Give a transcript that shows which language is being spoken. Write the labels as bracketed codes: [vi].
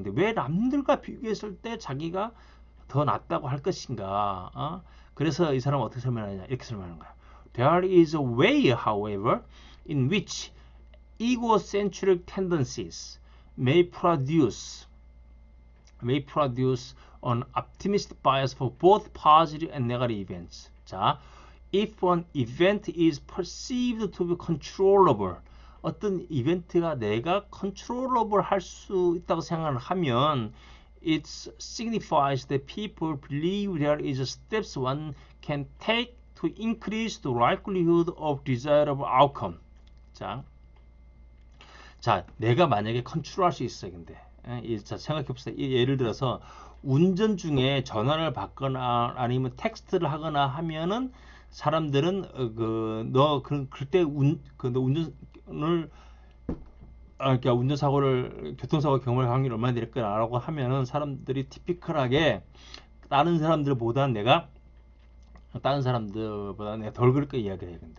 [ko] 근데 왜 남들과 비교했을 때 자기가 더 낫다고 할 것인가? 그래서 이 사람은 어떻게 설명하느냐? 이렇게 설명하는 거야. [en] There is a way, however, in which egocentric tendencies may produce an optimistic bias for both positive and negative events. 자, if an event is perceived to be controllable, [ko] 어떤 이벤트가 내가 controllable 할 수 있다고 생각을 하면 [en] it signifies that people believe there is steps one can take to increase the likelihood of desirable outcome. [ko] 자, 내가 만약에 컨트롤할 수 있어, 근데 자, 생각해봅시다. 예를 들어서 운전 중에 전화를 받거나 아니면 텍스트를 하거나 하면은 사람들은 그때 너 운전을 그러니까 교통사고 경험할 확률이 얼마나 될 거라고 하면은 사람들이 티피컬하게 다른 사람들보다 내가 덜 그럴 거 이야기를 해요.